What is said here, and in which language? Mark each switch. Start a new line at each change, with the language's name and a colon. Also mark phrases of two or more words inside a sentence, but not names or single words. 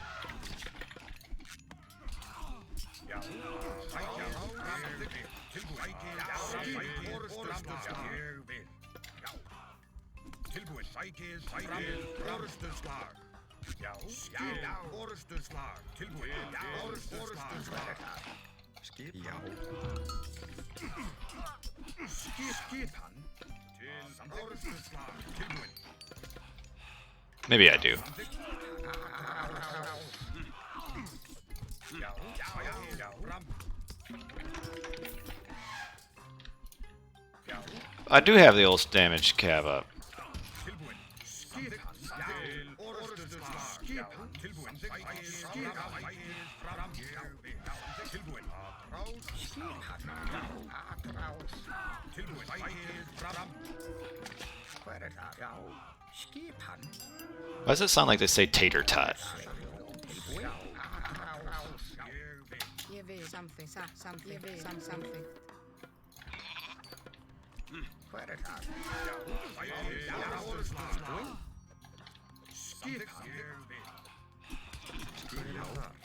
Icelandic: Já. Tilbúin. Sækið orrustuslag. Já. Orrustuslag. Tilbúin. Orrustuslag. Já. Skipan. Til orrustuslag. Tilbúin.
English: Maybe I do.
Icelandic: Já. Fram. Já.
English: I do have the old damage cab up.
Icelandic: Tilbúin. Skipan. Til orrustuslag. Skipan. Tilbúin. Skipan. Fram. Tilbúin. Skipan. Atrás. Tilbúin. Fram. Hver það? Já. Skipan.
English: Why does it sound like they say tater tot?
Icelandic: Tilbúin. Atrás. Ég vil. Samþykkt. Ég vil. Samþykkt. Hver það? Já. Orrustuslag. Skipan. Já.